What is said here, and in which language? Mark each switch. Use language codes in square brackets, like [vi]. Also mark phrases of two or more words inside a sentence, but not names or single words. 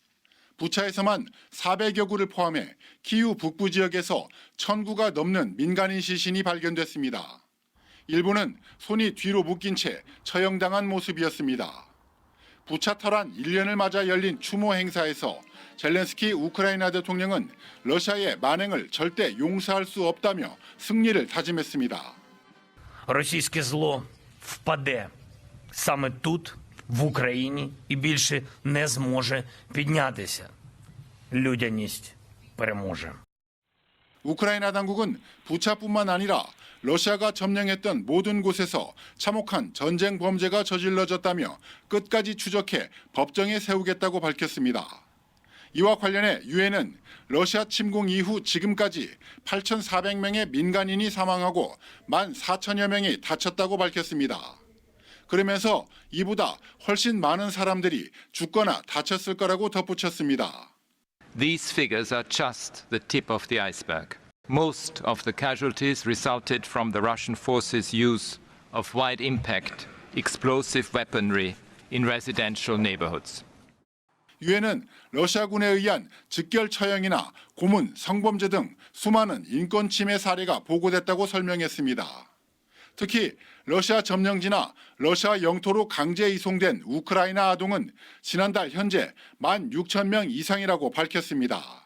[ko] 부차에서만 400여 구를 포함해 키우 북부 지역에서 1,000구가 넘는 민간인 시신이 발견됐습니다. 일부는 손이 뒤로 묶인 채 처형당한 모습이었습니다. 부차 탈환 1년을 맞아 열린 추모 행사에서 젤렌스키 우크라이나 대통령은 러시아의 만행을 절대 용서할 수 없다며 승리를 다짐했습니다. [uk] Російське зло впаде саме тут, в Україні, і більше не зможе піднятися. Людяність переможе. [ko] 우크라이나 당국은 부차뿐만 아니라 러시아가 점령했던 모든 곳에서 참혹한 전쟁 범죄가 저질러졌다며 끝까지 추적해 법정에 세우겠다고 밝혔습니다. 이와 관련해 유엔은 러시아 침공 이후 지금까지 8,400명의 민간인이 사망하고 14,000여 명이 다쳤다고 밝혔습니다. 그러면서 이보다 훨씬 많은 사람들이 죽거나 다쳤을 거라고 덧붙였습니다. [en] These figures are just the tip of the iceberg. Most of the casualties resulted from the Russian forces' use of wide impact explosive weaponry in residential neighborhoods. [ko] 유엔은 러시아군에 의한 즉결 처형이나 고문, 성범죄 등 수많은 인권 침해 사례가 보고됐다고 설명했습니다. 특히 러시아 점령지나 러시아 영토로 강제 이송된 우크라이나 아동은 지난달 현재 16,000명 이상이라고 밝혔습니다.